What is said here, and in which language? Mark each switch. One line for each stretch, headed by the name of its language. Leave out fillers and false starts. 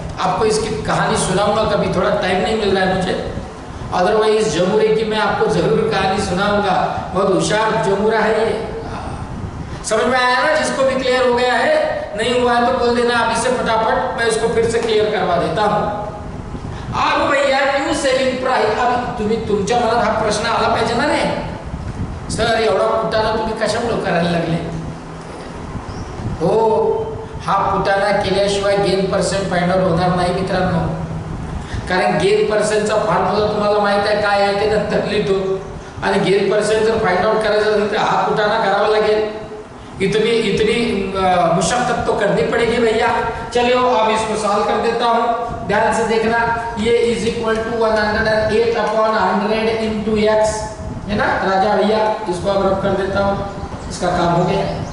Hindi: आपको इसकी कहानी सुनाऊंगा कभी, थोड़ा टाइम नहीं मिल रहा है मुझे, अदरवाइज जमुरे की मैं आपको जरूर कहानी सुनाऊंगा। बहुत होशियार जमुरा है ये। समझ में आया ना? जिसको भी क्लियर हो गया है, नहीं हुआ है तो बोल देना अभी से फटाफट, मैं इसको फिर से क्लियर करवा देता हूँ। अब भैया
Marathi: न्यू सेलिंग प्राइस, अब तुम्ही तुमच्या मनात हा प्रश्न आला पाहिजे ना रे, सर एवढा कुटाणा तुम्ही कशामुळे करायला लागले हो? हा कुटाणा केल्याशिवाय गेन पर्सेंट फाइंड आउट होणार नाही मित्रांनो, कारण गेन पर्सेंटचा फॉर्म्युला तुम्हाला माहित आहे काय आहे, ते नंतर लिहितो, आणि गेन पर्सेंट जर फाइंड आउट करायचं असेल तर हा कुटाणा करावा लागेल।
Hindi: इतनी मुशक्कत तो करनी पड़ेगी भैया। चलिए अब इसको सॉल्व कर देता हूँ, ध्यान से देखना। ये is equal to 108 upon 100 into x है ना राजा भैया, इसको अब रब कर देता हूँ, इसका काम हो गया।